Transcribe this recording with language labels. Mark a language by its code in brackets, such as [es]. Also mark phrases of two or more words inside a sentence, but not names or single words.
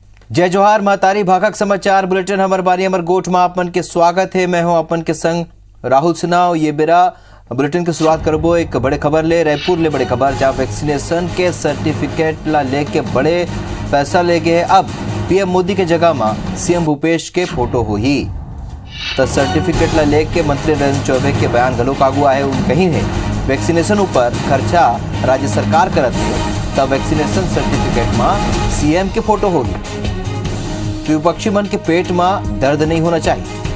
[hne] जय जोहार महतारी भाखक समाचार बुलेटिन हमर बारी हमर गोठ में अपन के स्वागत है। मैं हूं अपन के संग राहुल सिन्हा। ये बेरा बुलेटिन की शुरुआत करबो एक बड़े खबर ले। रायपुर ले बड़े खबर जहाँ वैक्सीनेशन के सर्टिफिकेट ला लेके बड़े फैसला ले गए। अब पीएम मोदी के जगह में सीएम भूपेश के फोटो हो ही तो सर्टिफिकेट ला लेके मंत्री नरेंद्र चौबे के बयान गलोक आगू आए। उन कहीं है वैक्सीनेशन ऊपर खर्चा राज्य सरकार करत है तब वैक्सीनेशन सर्टिफिकेट में सीएम के फोटो होगी तो विपक्षी मन के पेट में दर्द नहीं होना चाहिए।